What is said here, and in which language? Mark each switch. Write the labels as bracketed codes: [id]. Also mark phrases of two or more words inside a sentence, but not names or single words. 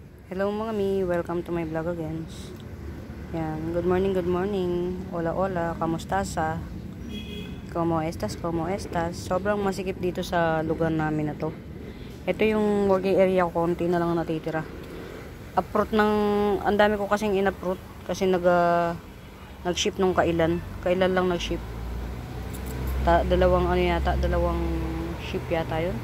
[en] Hello [tl] mga mi, [en] welcome to my vlog again. Yan, good morning, good morning. [es] Hola, hola, [tl] kamusta sa? [es] Como estas, como estas? [tl] Sobrang masikip dito sa lugar namin na to. Ito yung working area ko, konti na lang natitira. Uproot ng, ang dami ko kasing in-uproot kasi nag-ship nung kailan. Kailan lang nag-ship. Dalawang ship yata yun.